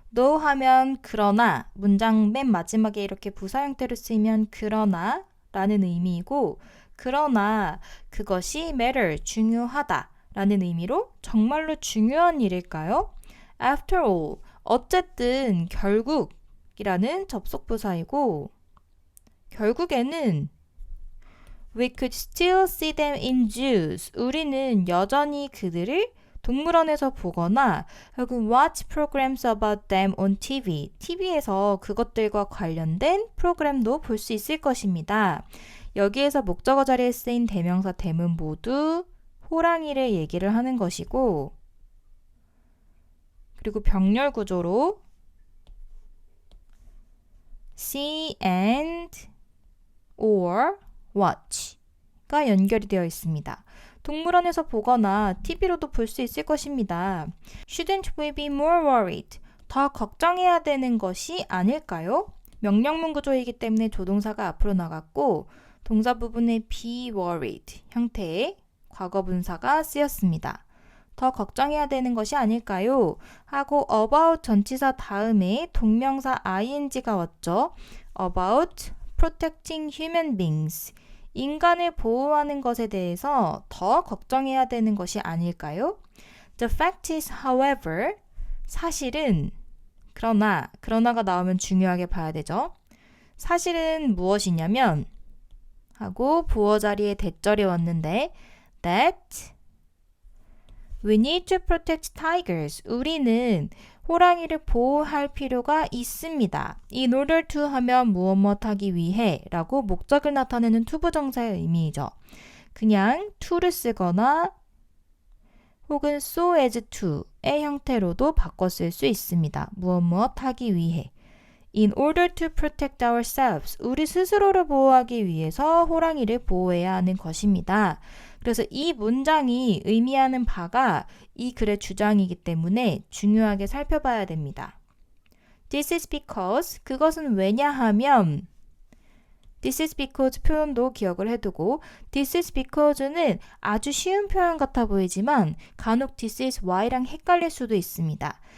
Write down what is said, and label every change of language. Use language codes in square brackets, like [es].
[ko] though 하면 그러나, 문장 맨 마지막에 이렇게 부사 형태로 쓰이면 그러나 라는 의미이고, 그러나 그것이 matter, 중요하다 라는 의미로 정말로 중요한 일일까요? [en] After all, [ko] 어쨌든 결국이라는 접속부사이고, 결국에는 [en] We could still see them in zoos. [ko] 우리는 여전히 그들을 동물원에서 보거나 혹은 [en] watch programs about them on TV. [ko] TV에서 그것들과 관련된 프로그램도 볼 수 있을 것입니다. 여기에서 목적어 자리에 쓰인 대명사 대문 모두 호랑이를 얘기를 하는 것이고, 그리고 병렬 구조로 see and or watch가 연결이 되어 있습니다. 동물원에서 보거나 TV로도 볼 수 있을 것입니다. [en] Shouldn't we be more worried? [ko] 더 걱정해야 되는 것이 아닐까요? 명령문 구조이기 때문에 조동사가 앞으로 나갔고 동사 부분에 be worried 형태의 과거분사가 쓰였습니다. 더 걱정해야 되는 것이 아닐까요? 하고 about 전치사 다음에 동명사 ing가 왔죠. [en] About protecting human beings. [ko] 인간을 보호하는 것에 대해서 더 걱정해야 되는 것이 아닐까요? [en] The fact is, however, [ko] 사실은, 그러나가 나오면 중요하게 봐야 되죠. 사실은 무엇이냐면 하고 보어 자리에 대절이 왔는데 [en] that we need to protect tigers. [ko] 우리는 호랑이를 보호할 필요가 있습니다. in order to 하면 무엇 하기 위해 라고 목적을 나타내는 투부정사의 의미이죠. 그냥 to를 쓰거나 혹은 so as to의 형태로도 바꿔 쓸 수 있습니다. 무엇 하기 위해. [en] In order to protect ourselves. [ko] 우리 스스로를 보호하기 위해서 호랑이를 보호해야 하는 것입니다. 그래서 이 문장이 의미하는 바가 이 글의 주장이기 때문에 중요하게 살펴봐야 됩니다. [en] This is because. [ko] 그것은 왜냐하면 [en] This is because [ko] 표현도 기억을 해두고 This is because는 아주 쉬운 표현 같아 보이지만 간혹 This is why랑 헷갈릴 수도 있습니다.